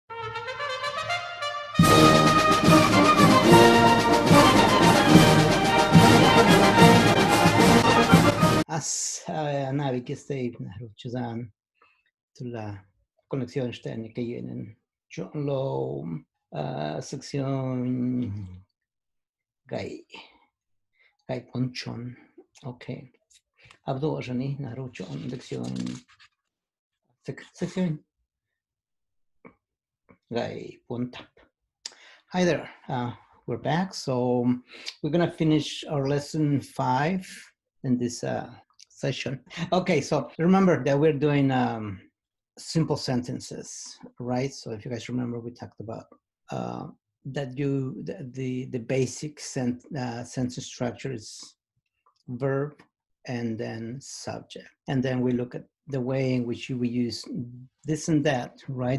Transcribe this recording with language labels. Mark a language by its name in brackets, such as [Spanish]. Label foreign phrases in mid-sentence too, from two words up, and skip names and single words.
[English] As navigestay Chazan to la conexión técnica y en lo sección gai ponchon. Okay. Abdo ajani naruchon lección sección gai pontap. Hi there. We're back. So we're gonna finish our lesson 5 in this session. Okay, so remember that we're doing simple sentences, right? So if you guys remember, we talked about that the basic sentence structure is verb and then subject, and then we look at the way in which we use this and that, right?